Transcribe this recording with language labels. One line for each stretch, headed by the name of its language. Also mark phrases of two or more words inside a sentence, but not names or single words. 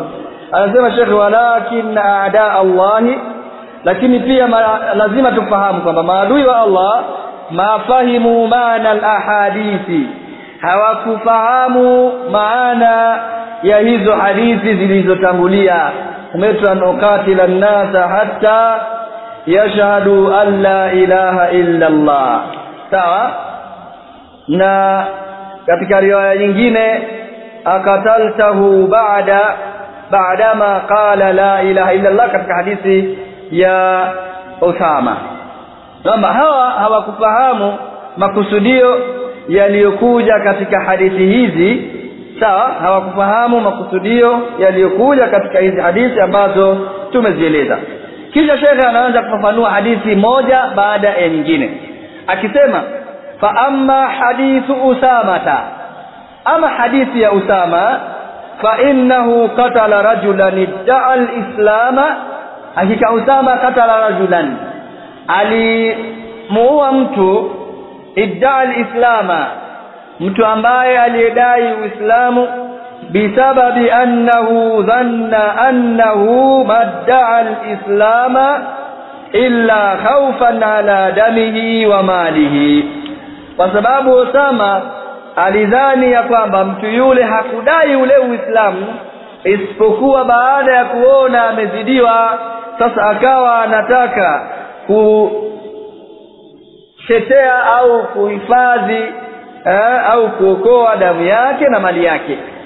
Swahili: Anasema Sheikh,
Arabic: ولكن أعداء الله,
Swahili: lakini pia lazima tufahamu kwamba maadui wa Allah
Arabic: ما فهموا معنى الأحاديث,
Swahili: hawakufahamu maana ya hizo hadithi zilizotangulia.
Arabic: أمرت أن أقاتل الناس حتى يشهدوا أن لا إله إلا الله,
Swahili: sawa. Na katika riwaya nyingine
Arabic: أقتلته بعدما قال لا إله إلا الله,
Swahili: katika hadithi ya Usama, kwamba hawa hawakufahamu makusudio yaliyokuja katika hadithi hizi, sawa, hawakufahamu makusudio yaliyokuja katika hizi hadithi ambazo tumezieleza. Kisha Sheikh anaanza kufafanua hadithi moja baada ya nyingine akisema,
Arabic: فأما حديث أسامة,
Swahili: ama hadithi ya Usama,
Arabic: فإنه قتل رجلا ادعى الإسلام,
Swahili: hakika Usama
Arabic: قتل رجلا,
Swahili: alimuua mtu,
Arabic: ادعى الإسلام,
Swahili: mtu ambaye alidai Uislamu,
Arabic: بسبب أنه ظن أنه ما ادعى الإسلام إلا خوفا على دمه وماله,
Swahili: kwa sababu Usama alidhani ya kwamba mtu yule hakudai ule Uislamu isipokuwa baada ya kuona amezidiwa. Sasa akawa anataka kushetea au kuhifadhi au kuokoa damu yake na mali yake.